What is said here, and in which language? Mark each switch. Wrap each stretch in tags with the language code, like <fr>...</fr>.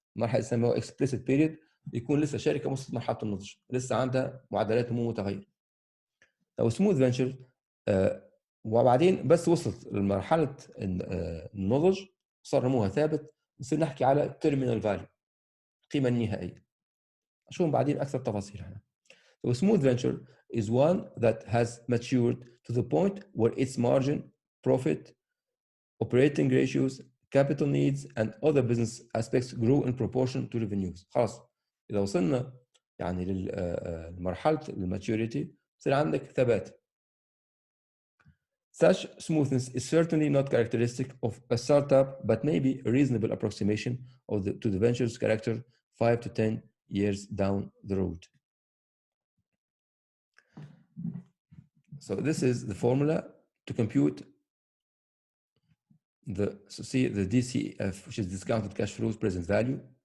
<ar>مرحلة يسموها explicit period يكون لسه شركة وصلت مرحلة النضج، لسه عندها معدلات نمو متغيرة. أو smooth venture وبعدين بس وصلت لمرحلة النضج صار نموها ثابت، نصير نحكي على terminal value، القيمة النهائية. أشوفهم بعدين أكثر تفاصيل هنا.</ar> <en>So a smooth venture is one that has matured to the point where its margin, profit, operating ratios, capital needs, and other business aspects grow in proportion to revenues.</en> <ar>خلاص إذا وصلنا يعني لمرحلة الماتيوريتي يصير عندك ثبات.</ar> <en>Such smoothness is certainly not characteristic of a startup, but maybe a reasonable approximation to the venture's character 5 to 10 years down the road. So this is the formula to compute the DCF, which is discounted cash flows present value.</en>